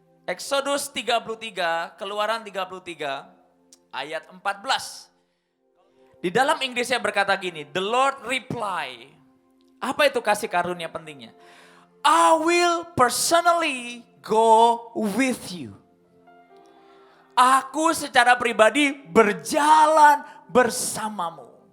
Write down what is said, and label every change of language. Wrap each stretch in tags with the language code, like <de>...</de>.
<id>Exodus 33, Keluaran 33, ayat 14. Di dalam Inggrisnya berkata gini,</id> <en>the Lord reply.</en> <id>Apa itu kasih karunia pentingnya?</id> <en>I will personally go with you.</en> <id>Aku secara pribadi berjalan bersamamu.</id>